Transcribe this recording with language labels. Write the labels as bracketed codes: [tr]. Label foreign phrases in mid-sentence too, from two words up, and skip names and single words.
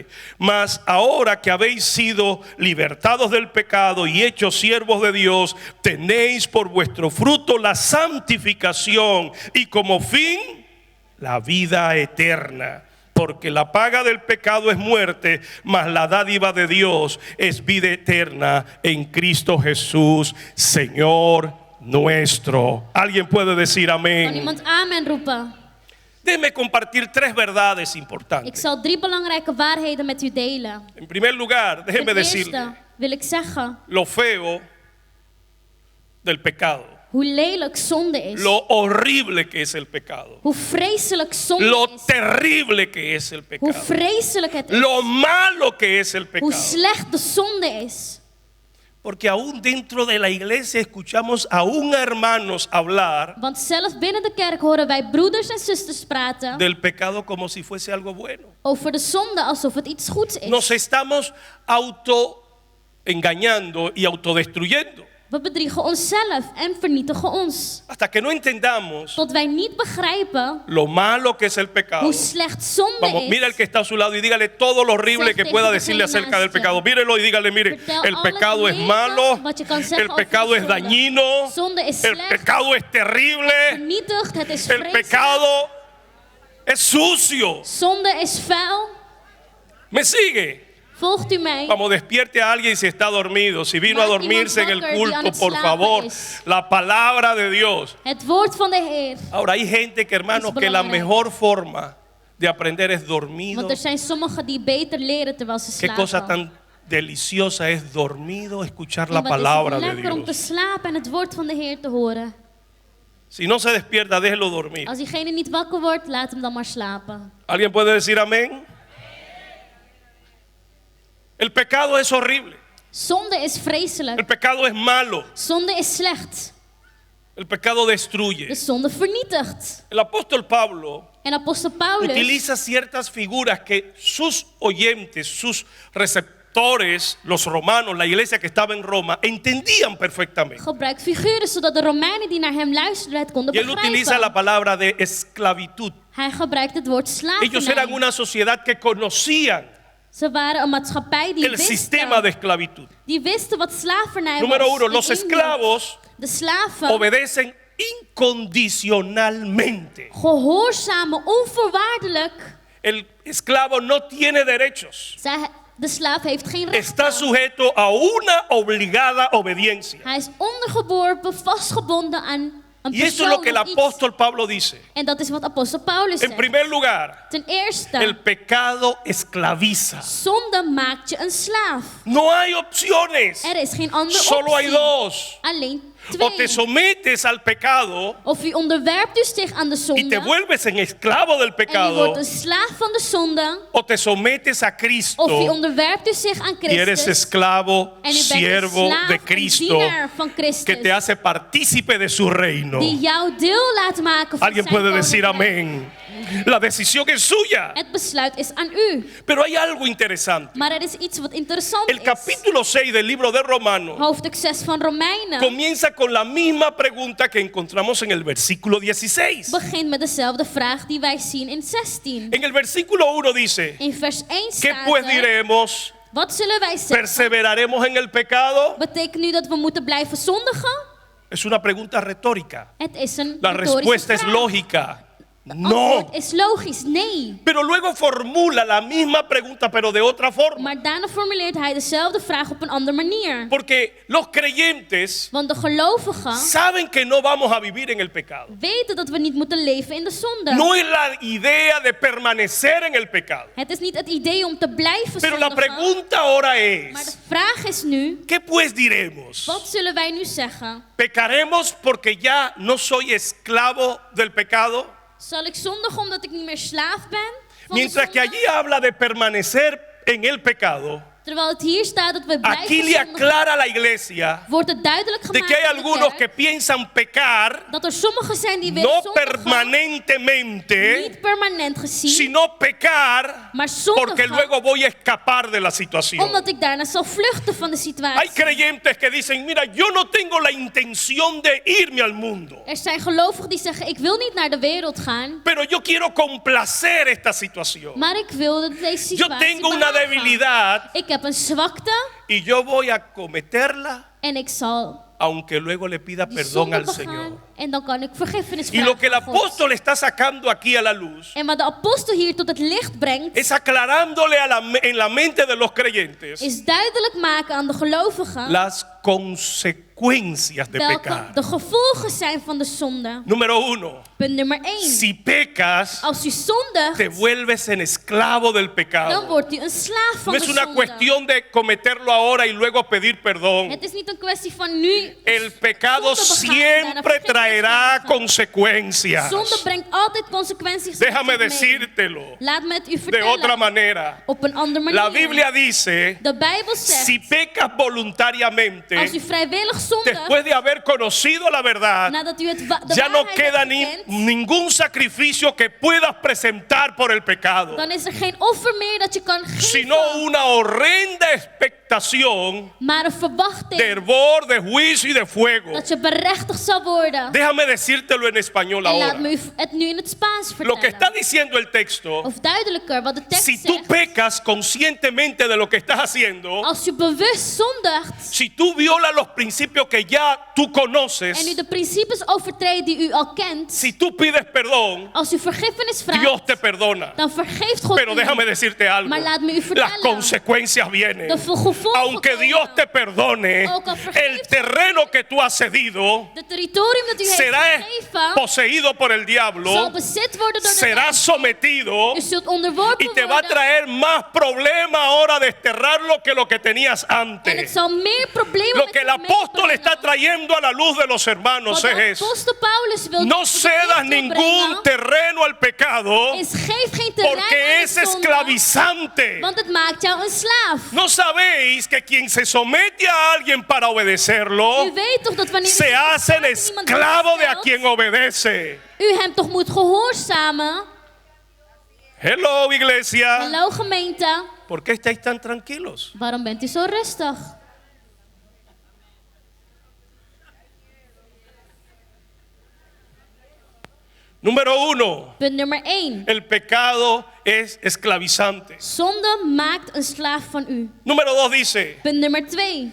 [es] Mas ahora que habéis sido libertados del pecado y hechos siervos de Dios, tenéis por vuestro fruto la santificación y como fin la vida eterna. Porque la paga del pecado es muerte, mas la dádiva de Dios es vida eterna en Cristo Jesús, Señor nuestro. ¿Alguien puede decir [nl] Kan [es] amén? [nl] iemand amen roepen? [es] Déjeme compartir 3 verdades [nl] Ik [es] importantes. [nl] zal 3 belangrijke waarheden met u delen. [es] En primer lugar, déjeme [nl] Ten [es] decirle [nl] eerste wil ik zeggen [es] lo feo del pecado, [nl] hoe lelijk zonde is. [es] lo horrible que es el pecado, [nl] Hoe vreselijk zonde [es] lo [nl] is. [es] terrible que es el [nl] Hoe [es] pecado, [nl] vreselijk het is. [es] lo malo que es el [nl] Hoe [es] pecado. [nl] slecht de zonde is. [es] Porque aún dentro de la iglesia escuchamos aún a hermanos hablar [nl] Want zelfs binnen de kerk horen wij broeders en zusters praten [es] del pecado como si fuese algo bueno. [nl] over de zonde alsof het iets goeds is. [es] Nos estamos auto engañando y autodestruyendo [nl] We bedriegen onszelf en vernietigen ons. [es] hasta que no entendamos [nl] Tot wij niet begrijpen [es] lo malo que es el pecado. [nl] hoe slecht zonde [es] Vamos, [nl] is. [es] mira al que está a su lado y dígale todo lo horrible [nl] Zeg [es] que [nl] tegen [es] pueda [nl] degene [es] decirle acerca del [nl] naast je. [es] pecado. Mírelo y dígale, mire, [nl] Vertel [es] el [nl] alles [es] pecado es [nl] lelijke [es] malo, [nl] wat je kan zeggen [es] el [nl] over [es] pecado [nl] de [es] es [nl] zonde. [es] dañino, [nl] Zonde is [es] el [nl] slecht, [es] pecado es terrible, [nl] vernietigd, het is [es] el [nl] vreselijk. [es] pecado es sucio. [nl] Zonde is vuil. [es] ¿Me sigue? [nl] Volgt u mij? [es] Vamos, despierte a alguien si está dormido. Si vino a [nl] Maak [es] dormirse en [nl] iemand [es] el [nl] wakker die aan [es] culto, [nl] het [es] por [nl] slapen [es] favor, [nl] is. [es] la palabra de Dios. [nl] Het woord van de Heer. [es] Ahora hay gente que, hermanos, Es que la [nl] belangrijk. [es] mejor forma de aprender es dormido. [nl] Want er zijn sommigen die beter leren terwijl ze [es] Qué [nl] slapen. [es] cosa tan deliciosa es dormido escuchar la [nl] En wat is [es] palabra [nl] het [es] de [nl] lekker om te [es] Dios. [nl] slapen en het woord van de Heer te horen. [es] Si no se despierta, déjelo dormir. [nl] Als diegene niet wakker wordt, laat hem dan maar slapen. [es] ¿Alguien puede decir amén? El pecado es horrible. [nl] Zonde is [es] El [nl] vreselijk. [es] pecado es malo. [nl] Zonde is slecht. [es] El pecado destruye. [nl] De zonde vernietigt. [es] El apóstol Pablo [nl] En apostel Paulus [es] utiliza ciertas figuras que sus oyentes, sus receptores, los romanos, la iglesia que estaba en Roma, entendían perfectamente. [nl] gebruikt figuren zodat de Romeinen die naar hem luisterden het konden [es] Y él utiliza la [nl] begrijpen. [es] palabra de esclavitud. [nl] Hij gebruikt het woord [es] Ellos eran [nl] slavernij. [es] una sociedad que conocían [nl] Ze waren een maatschappij die [es] el sistema de esclavitud. [nl] wisten wat slavernij [es] Número [nl] was. [es] 1, en los [nl] inhield. [es] esclavos [nl] De slaven [es] obedecen incondicionalmente. [nl] gehoorzamen onvoorwaardelijk. [es] El esclavo no tiene derechos. [nl] De slaaf heeft geen [es] Está [nl] rechten. [es] sujeto a una obligada obediencia. [nl] Hij is ondergeworpen, vastgebonden aan een [es] Y esto es lo [nl] persoon [es] que el [nl] of iets. [es] apóstol Pablo dice. [nl] En dat is wat apostel Paulus [es] En [nl] zegt. [es] primer lugar, [nl] Ten eerste, [es] el pecado esclaviza. [nl] zonde maakt je een slaaf. [es] No hay opciones. [nl] Er is geen andere [es] Solo hay [nl] optie. [es] dos. [nl] Alleen [es] O te [nl] twee. [es] sometes al pecado [nl] Of u onderwerpt u zich aan de [es] y [nl] zonde. [es] te vuelves en esclavo del [nl] En u [es] pecado. [nl] wordt een slaaf van de zonde. [es] O te sometes a [nl] Of u [es] Cristo [nl] onderwerpt u zich aan [es] y eres [nl] Christus. [es] esclavo, [nl] En u bent een [es] siervo [nl] slaaf, [es] de [nl] een [es] Cristo, [nl] dienaar van Christus. [es] que te hace partícipe de su reino. [nl] Die jou deel laat maken van [es] Alguien [nl] zijn [es] puede decir [nl] koninkrijk. [es] amén. La decisión es suya. [nl] Het besluit is aan u. [es] Pero hay algo interesante. [nl] Maar er is iets wat interessant [es] El [nl] is. [es] capítulo 6 del libro de Romanos [nl] Hoofdstuk 6 van Romeinen [es] comienza con la misma pregunta que encontramos en el versículo 16. [nl] begint met dezelfde vraag die wij zien in 16. [es] En el versículo 1 dice, [nl] In vers 1 [es] ¿qué [nl] staat [es] pues [nl] er, [es] diremos? [nl] wat zullen wij zeggen? [es] ¿Perseveraremos en el pecado? [nl] Betekent nu dat we moeten blijven zondigen? [es] Es una pregunta retórica. [nl] Het is een [es] La [nl] retorische [es] respuesta es [nl] vraag. [es] lógica. No. [nl] antwoord is logisch, nee. [es] Pero luego formula la misma pregunta, pero de otra forma. [nl] Maar daarna formuleert hij dezelfde vraag op een andere manier. [es] Porque los creyentes [nl] Want de gelovigen [es] saben que no vamos a vivir en el pecado. [nl] weten dat we niet moeten leven in de zonde. [es] No es la idea de permanecer en el pecado. [nl] Het is niet het idee om te blijven [es] Pero la [nl] zondigen. [es] pregunta ahora [nl] Maar de [es] es, [nl] vraag is nu, [es] ¿qué pues diremos? [nl] wat zullen wij nu zeggen? [es] ¿Pecaremos porque ya no soy esclavo del pecado? [nl] Zal ik zondigen omdat ik niet meer slaaf ben van de [es] Mientras que [nl] zonde? [es] allí habla de permanecer en el pecado, [nl] Terwijl het hier staat dat we [es] aquí [nl] blijven [es] le [nl] zondigen, [es] aclara a la iglesia [nl] wordt het duidelijk [es] de [nl] gemaakt [es] que hay [nl] aan de [es] algunos que [nl] kerk [es] piensan pecar [nl] dat er sommigen zijn die willen [es] no [nl] zondigen, [es] permanentemente, [nl] niet permanent gezien, [es] sino pecar [nl] maar [es] porque [nl] zondigen [es] luego voy a escapar de la situación. [nl] omdat ik daarna zal vluchten van de [es] Hay [nl] situatie. [es] creyentes que dicen, mira, yo no tengo la intención de irme al mundo, [nl] Er zijn gelovigen die zeggen, ik wil niet naar de wereld gaan, [es] pero yo quiero complacer esta situación. [nl] maar ik wil dat deze [es] Yo [nl] situatie [es] tengo una [nl] behagen. [es] debilidad [nl] Ik heb een zwakte [es] y yo voy a cometerla [nl] en ik zal [es] aunque luego le pida [nl] die [es] perdón [nl] zonde [es] al [nl] begaan [es] Señor. [nl] en dan kan ik vergiffenis [es] Y lo que [nl] vragen [es] el [nl] aan God. [es] apóstol está sacando aquí a la luz [nl] En wat de apostel hier tot het licht brengt, [es] es aclarándole en la mente de los creyentes [nl] is duidelijk maken aan de gelovigen [es] las consecuencias de [nl] welke [es] pecar. [nl] de gevolgen zijn van de zonde. [es] Número uno, [nl] Punt nummer 1. [es] si pecas, [nl] Als u zondigt, [es] te vuelves en esclavo del [nl] dan [es] pecado. [nl] wordt u een slaaf van [es] No [nl] de [es] es una [nl] zonde. [es] cuestión de cometerlo ahora y luego pedir perdón. [nl] Het is niet een kwestie van nu. [es] El pecado [nl] zonde begaan en daarna [es] siempre [nl] vergiffenis [es] traerá [nl] vragen. [es] consecuencias. [nl] Zonde brengt altijd consequenties met [es] Déjame [nl] zich mee. [es] decírtelo [nl] Laat me het u [es] de otra [nl] vertellen. [es] manera. [nl] Op een andere manier. [es] La Biblia dice, [nl] De Bijbel zegt, [es] si pecas voluntariamente, [nl] als u vrijwillig zondigt, [es] después de haber conocido la verdad, [nl] nadat u de [es] ya no [nl] waarheid [es] queda [nl] hebt [es] ni, [nl] gekend, [es] ningún sacrificio que puedas presentar por el pecado, [nl] dan is er geen offer meer dat je kan geven, [es] sino una horrenda expectación [nl] maar een verwachting [es] de hervor, de juicio y de fuego. [nl] dat je berechtigd zal worden. [es] Déjame decírtelo en español [nl] En laat [es] ahora. [nl] me u het nu in het Spaans [es] Lo que está [nl] vertellen. [es] diciendo el texto, [nl] Of duidelijker, wat de tekst [es] si tú [nl] zegt. [es] pecas conscientemente de lo que estás haciendo, [nl] Als u bewust zondigt [es] si tú violas los principios que ya tú [nl] en u [es] conoces, [nl] de principes overtreedt die u al kent, [es] si tú pides perdón, [nl] als u vergiffenis [es] Dios [nl] vraagt, [es] te perdona. [nl] dan vergeeft God [es] Pero [nl] u. [es] déjame decirte algo, [nl] Maar laat me u [es] las [nl] vertellen, [es] consecuencias vienen. [nl] de gevolgen [es] Aunque [nl] komen. [es] Dios te perdone, [nl] Ook al vergeeft [es] el terreno que tú has cedido [nl] De territorium dat u heeft [es] será [nl] gegeven, [es] poseído por el [nl] zal [es] diablo, [nl] bezit worden door de [es] será [nl] duivel. [es] sometido [nl] U zult onderworpen [es] y te va a [nl] worden. [es] traer más problema ahora desterrarlo que lo que tenías [nl] En het [es] antes. [nl] zal meer problemen [es] Lo [nl] met [es] que el [nl] zich [es] apóstol [nl] meebrengen. [es] está trayendo a la luz de los hermanos [nl] Wat de [es] es: [nl] apostel Paulus wil [es] no [nl] tot het [es] cedas [nl] licht wil [es] ningún [nl] brengen, [es] terreno al pecado, [nl] is geef geen terrein [es] porque [nl] aan [es] es [nl] de zonde, [es] esclavizante. [nl] want het maakt jou een slaaf. [es] ¿No sabéis que quien se somete a alguien para obedecerlo [nl] U weet toch dat wanneer u [es] se [nl] zich [es] hace el [nl] verstaat aan iemand [es] esclavo de a [nl] onderstelt, [es] quien obedece? [nl] u hem toch moet gehoorzamen? [es] Hello, iglesia. [nl] Hallo gemeente, [es] ¿Por qué estáis tan tranquilos? [nl] waarom bent u zo rustig? [es] Número uno, [nl] Punt nummer 1. [es] el pecado es esclavizante. [nl] Zonde maakt een slaaf van u. [es] Número dos dice, [nl] Punt nummer 2.